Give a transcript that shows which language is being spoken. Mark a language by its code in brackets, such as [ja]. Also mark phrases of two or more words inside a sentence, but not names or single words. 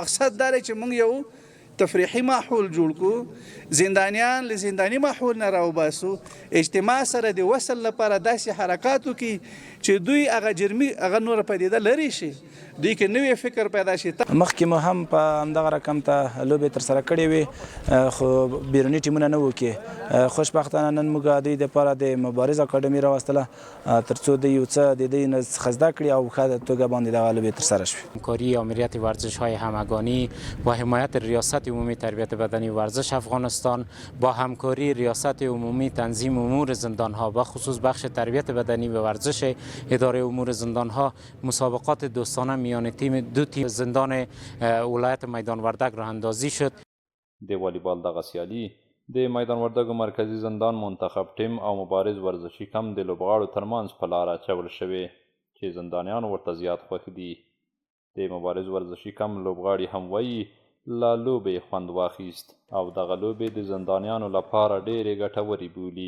[ps] مقصد دا دی چې موږ یو تفریحي ماحول جوړ کړو، زندانیان له زنداني ماحول نه راوباسو، اجتماع سره د وصل لپاره داسې حرکات وکړي چې دوی هغه جرمي هغه نوره پدیده لرې شي، دوی کې نوی فکر پیدا شي. مخکې مو هم په همدغه رقم ته لوبې ترسره کړې وې، خو بیروني ټیمونه نه وو کې. خوشبختانه نن موږ دوی دپاره د مبارز اکاډمي راوستله تر څو دوی یو څه د دوی څخه زده کړي او ښه توګه باندې دغه لوبې ترسره شوې. [fa] همکاری آمریت ورزش‌های همگانی با حمایت ریاست عمومی تربیت بدنی ورزش افغانستان با همکاری ریاست عمومی تنظیم امور زندان‌ها و خصوص بخش تربیت بدنی و ورزش اداره امور زندان‌ها مسابقات دوستانه میان دو تیم زندان ولایت میدان وردګ راه اندازی شد. [ps] د والیبال دغه سیالي د میدان وردګ مرکزي زندان منتخب ټیم او مبارز ورزشي کم د لوبغاړو ترمنځ په لاره اچول شوې چې زندانیان ورته زیات خوښ دي. د مبارز ورزشي کم لوبغاړي هم وایي له لوبې خوند واخیست او دغه لوبې د زندانیانو لپاره ډېرې ګټورې بولي.